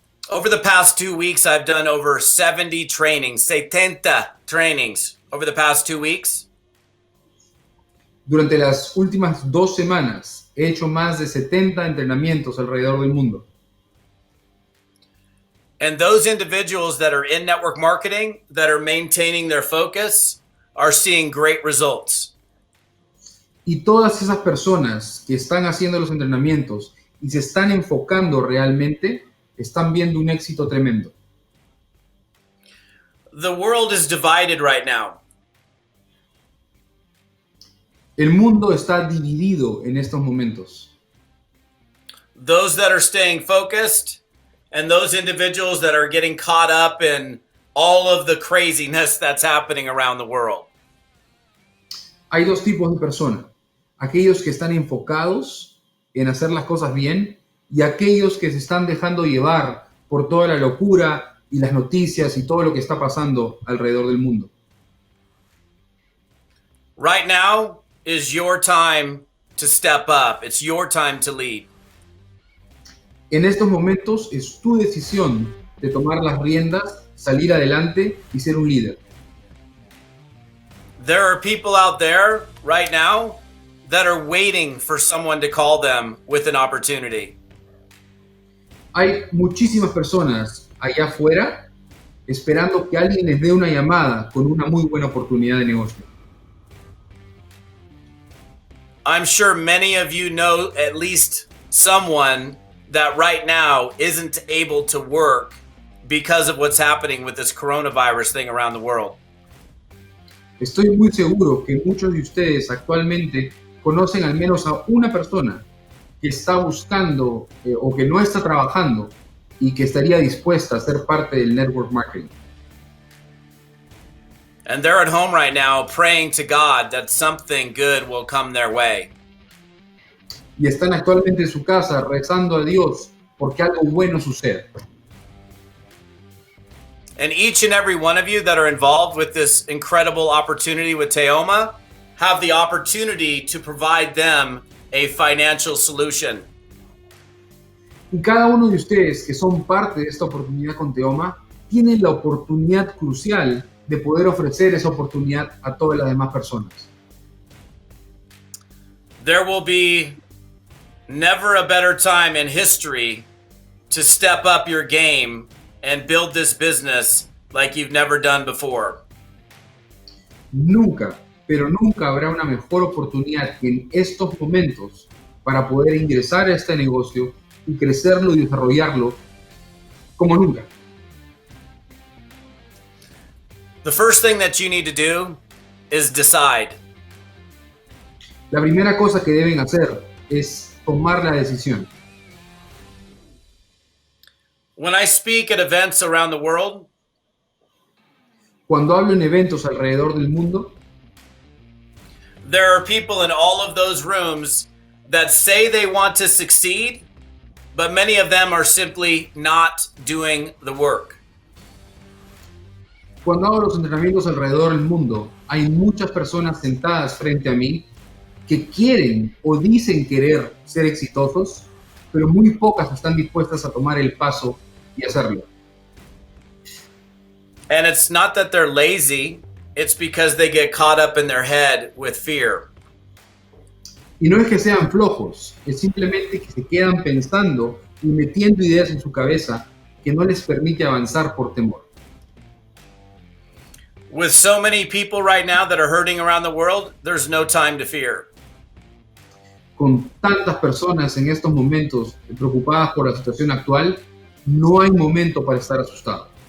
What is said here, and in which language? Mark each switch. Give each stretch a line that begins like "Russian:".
English: Over the past 2 weeks, I've done over 70 trainings, 70 trainings over the past 2 weeks.
Spanish: Durante las últimas 2 semanas he hecho más de 70 entrenamientos alrededor del mundo.
English: And those individuals that are in network marketing, that are maintaining their focus, are seeing great results.
Spanish: Y todas esas personas que están haciendo los entrenamientos y se están enfocando realmente, están viendo un éxito tremendo.
English: The world is divided right now.
Spanish: El mundo está dividido en estos momentos.
English: Those that are staying focused and those individuals that are getting caught up in all of the craziness that's happening around the world.
Spanish: Hay dos tipos de personas. Aquellos que están enfocados en hacer las cosas bien y aquellos que se están dejando llevar por toda la locura y las noticias y todo lo que está pasando alrededor del mundo.
English: Right now is your time to step up. It's your time to lead.
Spanish: En estos momentos es tu decisión de tomar las riendas, salir adelante y ser un líder.
English: There are people out there right now that are waiting for someone to call them with an opportunity.
Spanish: Hay muchísimas personas allá afuera esperando que alguien les dé una llamada con una muy buena oportunidad de negocio.
English: I'm sure many of you know at least someone that right now isn't able to work because of what's happening with this coronavirus thing around the world.
Spanish: Estoy muy seguro que muchos de ustedes actualmente conocen al menos a una persona que está buscando o que no está trabajando y que estaría dispuesta a ser parte del network marketing.
English: And they're at home right now praying to God that something good will come their way.
Spanish: Y están actualmente en su casa rezando a Dios porque algo bueno suceda.
English: And each and every one of you that are involved with this incredible opportunity with Teoma have the opportunity to provide them a financial solution.
Spanish: Y cada uno de ustedes que son parte de esta oportunidad con Teoma tienen la oportunidad crucial de poder ofrecer esa oportunidad a todas las demás personas.
English: There will be never a better time in history to step up your game and build this business like you've never done before.
Spanish: Nunca, pero nunca habrá una mejor oportunidad que en estos momentos para poder ingresar a este negocio y crecerlo y desarrollarlo como nunca.
English: The first thing that you need to do is decide.
Spanish: La primera cosa que deben hacer es tomar la decisión.
English: When I speak at events around the world,
Spanish: Cuando hablo en eventos alrededor del mundo,
English: there are people in all of those rooms that say they want to succeed, but many of them are simply not doing the work.
Spanish: cuando hago los entrenamientos alrededor del mundo, hay muchas personas sentadas frente a mí que quieren o dicen querer ser exitosos, pero muy pocas están dispuestas a tomar el paso y hacerlo.
English: And it's not that they're lazy, it's because they get caught up in their head with fear.
Spanish: Y no es que sean flojos, es simplemente que se quedan pensando y metiendo ideas en su cabeza que no les permite avanzar por temor.
English: With so many people right now that are hurting around the world, there's no time to fear.
Spanish: Con tantas personas en estos momentos preocupadas por la situación actual, no hay momento para estar asustado.